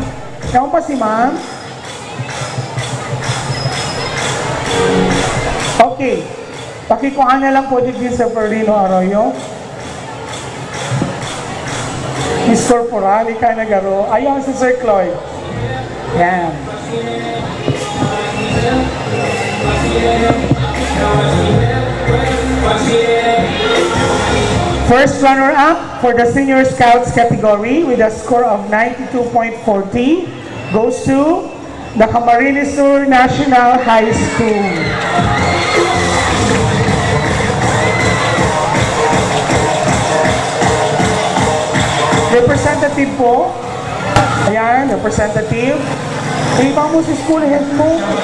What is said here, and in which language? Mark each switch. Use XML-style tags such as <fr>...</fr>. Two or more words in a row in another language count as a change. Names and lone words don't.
<bik>Yaon pa si ma'am. Okay.</bik> <tl>Pakikuhaan na lang po dito sa Zafarino Arroyo.</tl> <bik>Miss Corporal, ika nagaro. Ayaw si Sir Cloyd. Yan.</bik> <en>First runner-up for the Senior Scouts category with a score of 92.40 goes to the Camarines Sur National High School. Representative po.</en> <bik>Ayan, representative. Iba mo sa</bik> <en>school head</en> <bik>mo.</bik>